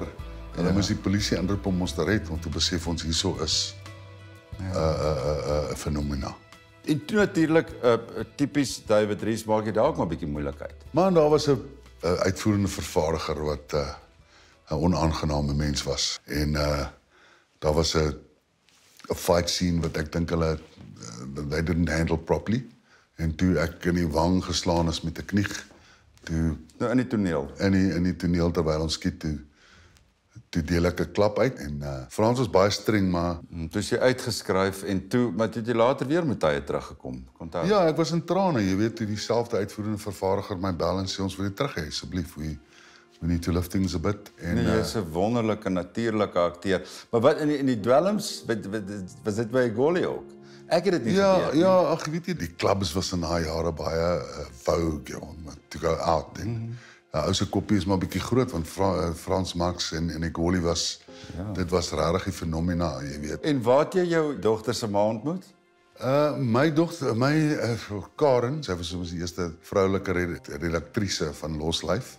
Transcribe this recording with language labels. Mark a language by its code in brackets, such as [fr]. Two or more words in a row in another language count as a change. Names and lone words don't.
[af] Hulle moes die polisie inroep om ons te red, want toe besef ons hierso is 'n fenomena. En toe natuurlik tipies David Rees maak jy daar ook maar 'n bietjie moeilikheid. Maar daar was 'n uitvoerende vervaardiger wat 'n onaangename mens was en daar was 'n [en] fight scene [af] wat ek dink hulle [en] they didn't handle properly [af] en toe ek in die wang geslaan is met 'n knieg toe nou in die toneel in die toneel terwyl ons skiet toe deel ek 'n klap uit en Frans was baie streng maar toe is jy uitgeskryf en toe maar toe jy later weer met hy teruggekom. Onthou? Ja, ek was in trane, jy weet, toe dieselfde uitvoerende vervaardiger my bel en sê ons wil dit terug hê asseblief. [en] We need to lift things a bit. [af] En nee, jy is 'n wonderlike natuurlike akteur. Maar wat in die dwelms was dit by Egoli ook? Ek het dit nie geweet nie. Ja, ag weet jy, die clubs was in daai jare baie vogue [en] to go out. [af] Ou se koppie is maar 'n bietjie groot want Frans Max en Egoli was dit was regtig 'n fenomena, jy weet. En waar het jy jou dogter se ma ontmoet? My dogter, Karen, sy was die eerste vroulike redaktrise van Los Life.